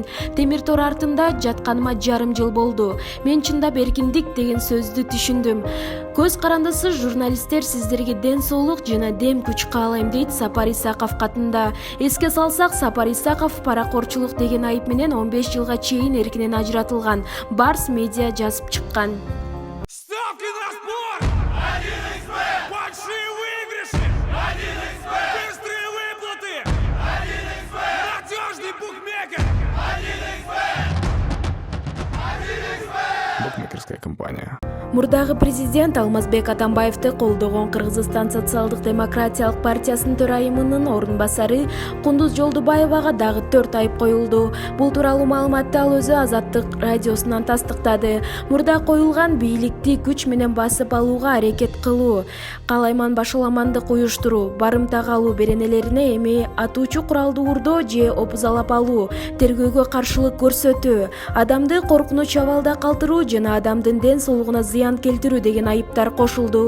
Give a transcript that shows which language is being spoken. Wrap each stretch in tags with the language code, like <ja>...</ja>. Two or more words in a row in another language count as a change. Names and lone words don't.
<ky>Темир тор артында жатканыма жарым жыл болду. Мен чындап эркиндик деген сөздү түшүндүм. Көз карандысыз журналисттер сиздерге ден соолук жана дем күч каалайм, дейт Сапар Исаков катында. Эске салсак, Сапар Исаков паракорчулук деген айып менен 15 жылга чейин эркинен ажыратылган. Барс медиа жазып чыккан.</ky> <ru>Ставки на спорт! 1xBet! Большие выигрыши! 1xBet! Быстрые выплаты! 1xBet! Надежный букмекер! 1xBet! 1xBet! Букмекерская компания.</ru> <ky>Мурдагы президент Алмазбек Атамбаевди колдогон Кыргызстан социалдык демократиялык партиясынын төрайымынын орун басары Кундуз Жолдубаевага дагы 4 айып коюлду. Бул тууралуу маалыматты ал өзү Азаттык радиосунан тастыктады. Мурда коюлган бийликти күч менен басып алууга аракет кылуу, калайман башаламандык уюштуруу, барымтага алуу беренелерине эми атуучу куралды уурдоо же опузалап алуу, тергөөгө каршылык көрсөтүү, адамды коркунуч абалда калтыруу жана адамдын ден соолугуна зыян келтирүү деген айыптар кошулду.</ky>